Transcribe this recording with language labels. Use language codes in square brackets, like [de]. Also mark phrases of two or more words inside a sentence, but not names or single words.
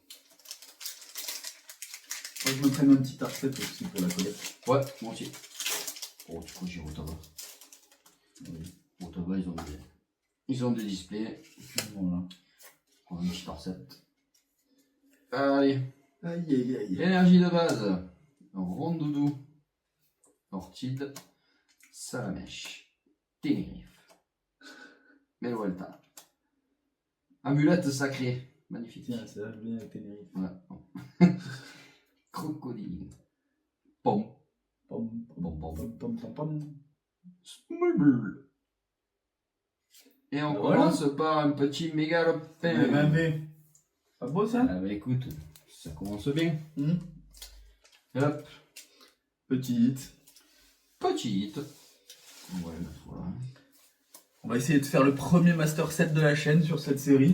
[fr] Moi, je me prenne un petit archet aussi pour la collecte. Ouais, moi aussi. Oh, tu crois que j'ai Otava? Oui. Otava, ils ont des displays. Voilà. On a une petite recette. Allez. Aïe aïe aïe. Énergie de base. Rondoudou. Orchide. Salamèche. Ténérife. Melwelta. Amulette sacrée. Magnifique. Tiens, ça va bien avec Ténérife. Ouais. Crocodile. Pom. Pom, Pom, pom. pom, pom, pom, pom. Smubble. Et on commence par un petit mégalopin. Pas beau ça? Ah bah écoute, ça commence bien. Hop. Petite. Petite. On va le mettre là. On va essayer de faire le premier [en] Master Set [fr] de la chaîne sur cette série.